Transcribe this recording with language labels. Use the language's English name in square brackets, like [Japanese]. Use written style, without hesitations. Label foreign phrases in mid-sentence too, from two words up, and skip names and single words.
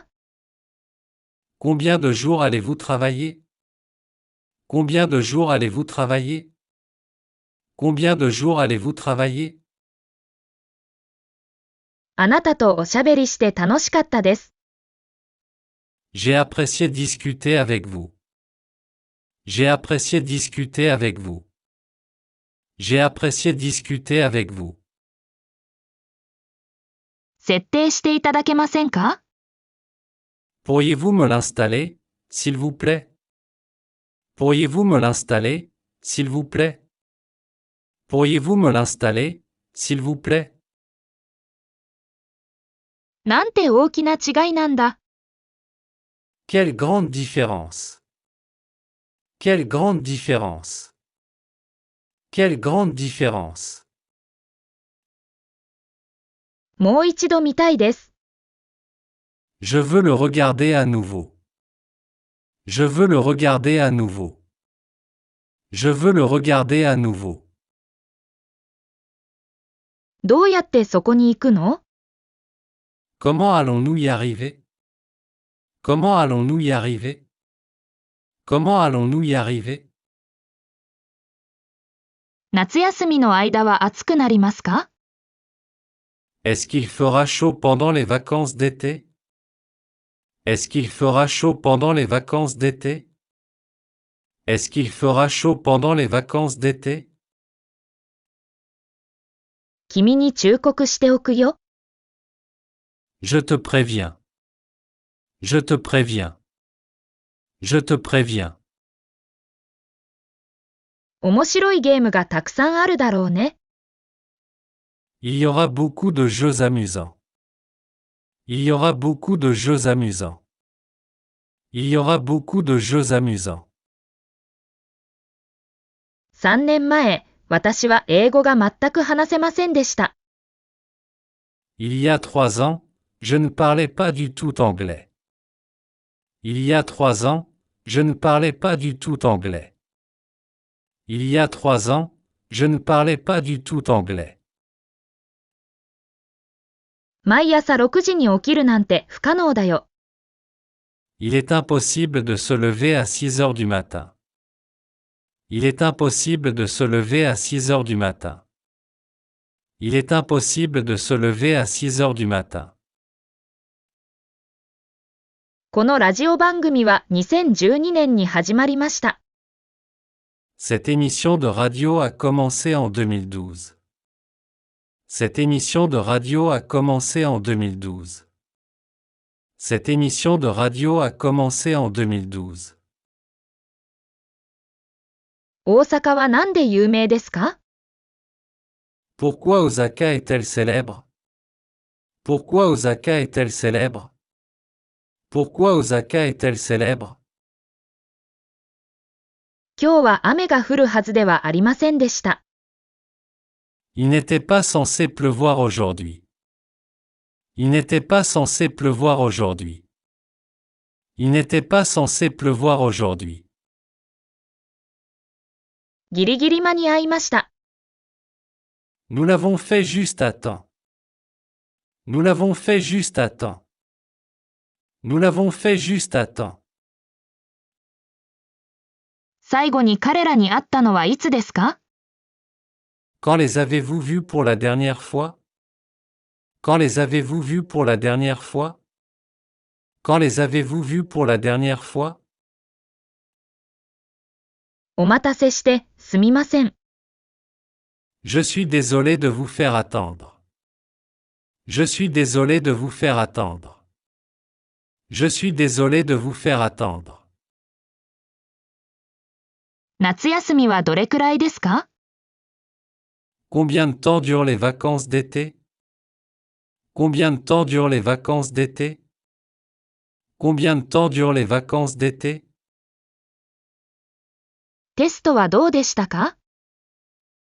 [French] Combien de jours allez-vous travailler? Combien de jours allez-vous travailler? Combien de jours allez-vous travailler? [Japanese] あなたとおしゃべりして楽しかったです。 [French] J'ai apprécié discuter avec vous. J'ai apprécié discuter avec vous. J'ai apprécié discuter avec vous. [Japanese] 設定していただけませんか？ [French] Pourriez-vous me l'installer, s'il vous plaît? Pourriez-vous me l'installer, s'il vous plaît? Pourriez-vous me l'installer, s'il vous plaît? [Japanese] なんて大きな違いなんだ。 [French] Quelle grande différence! Quelle grande différence! Quelle grande différence! [Japanese] もう一度見たいです。 [French] Je veux le regarder à nouveau. Je veux le regarder à nouveau. Je veux le regarder à nouveau. [Japanese] どうやってそこに行くの？ [French] Comment allons-nous y arriver? Comment allons-nous y arriver? Comment allons-nous y arriver? [Japanese] 夏休みの間は暑くなりますか？ [French] Est-ce qu'il fera chaud pendant les vacances d'été? Est-ce qu'il fera chaud pendant les vacances d'été? Est-ce qu'il fera chaud pendant les vacances d'été? [Japanese] 君に忠告しておくよ。 [French] Je te préviens. Je te préviens. Je te préviens. [Japanese] 面白いゲームがたくさんあるだろうね。 [French] Il y aura beaucoup de jeux amusants. Il y aura beaucoup de jeux amusants. Il y aura beaucoup de jeux amusants. [Japanese] 3 年前、私は英語が全く話せませんでした。 [French] Il y a 3 ans, je ne parlais pas du tout anglais. Il y a 3 ans, je ne parlais pas du tout anglais. Il y a 3 ans, je ne parlais pas du tout anglais. [Japanese] 毎朝6時に起きるなんて不可能だよ。 [French] Il est impossible de se lever à 6 heures du matin. Il est impossible de se lever à 6 heures du matin. Il est impossible de se lever à 6 heures du matin. [Japanese] このラジオ番組は2012年に始まりました。 [French] Cette émission de radio a commencé en 2012. Cette émission de radio a commencé en 2012. Cette émission de radio a commencé en 2012. [Japanese] 大阪はなんで有名ですか？ [French] Pourquoi Osaka est-elle célèbre? Pourquoi Osaka est-elle célèbre? Pourquoi Osaka est-elle célèbre? [Japanese] 今日は雨が降るはずではありませんでした。 [French] Il n'était pas censé pleuvoir aujourd'hui. Il n'était pas censé pleuvoir aujourd'hui. Il n'était pas censé pleuvoir aujourd'hui. [Japanese] ギリギリ間に合いました。 [French] Nous l'avons fait juste à temps. Nous l'avons fait juste à temps. Nous l'avons fait juste à temps. [Japanese] 最後に彼らに会ったのはいつですか？ [French] Quand les avez-vous vus pour la dernière fois? Quand les avez-vous vus pour la dernière fois? Quand les avez-vous vus pour la dernière fois? [Japanese] お待たせしてすみません。 [French] Je suis désolé de vous faire attendre. Je suis désolé de vous faire attendre. Je suis désolé de vous faire attendre. [Japanese] 夏休みはどれくらいですか？ [French] Combien de temps durent les vacances d'été? Combien de temps durent les vacances d'été? Combien de temps durent les vacances d'été? [Japanese] テストはどうでしたか？